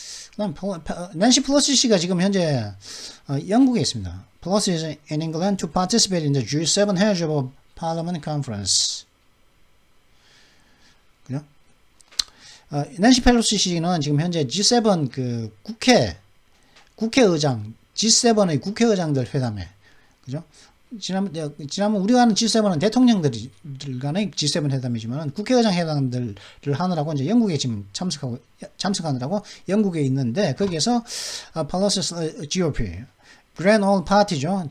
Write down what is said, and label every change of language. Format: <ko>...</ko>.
<ko>그다음 낸시 플러시 씨가 지금 현재 영국에 있습니다.</ko> <en>Pelosi is in England to participate in the G7 Heritage Parliament Conference.</en> <ko>그죠? 낸시 펠로시 씨는 지금 현재 G7 그 국회의장 G7의 국회의장들 회담에, 그죠? 지난번 우리가 하는 G7은 대통령들 간의 G7 회담이지만 국회의장 회담들을 하느라고 이제 영국에 지금 참석하느라고 영국에 있는데, 거기에서 Pelosi GOP Grand Old Party죠.</ko>